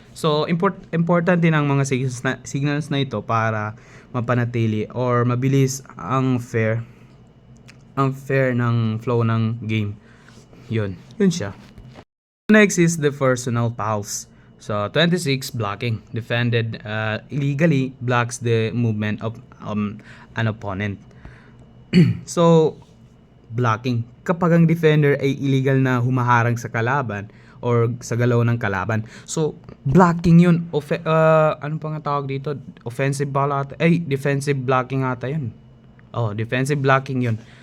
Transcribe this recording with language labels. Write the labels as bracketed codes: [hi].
[tl] So important din ang mga signals na ito para mapanatili or mabilis ang fair ng flow ng game. Yun siya. [en] Next is the personal fouls. So 26, blocking. Defended illegally blocks the movement of an opponent. [tl] So blocking, kapag ang defender ay illegal na humaharang sa kalaban or sa galaw ng kalaban. So blocking yun. Ano pa nga tawag dito? Offensive defensive blocking ata yun. Defensive blocking yun.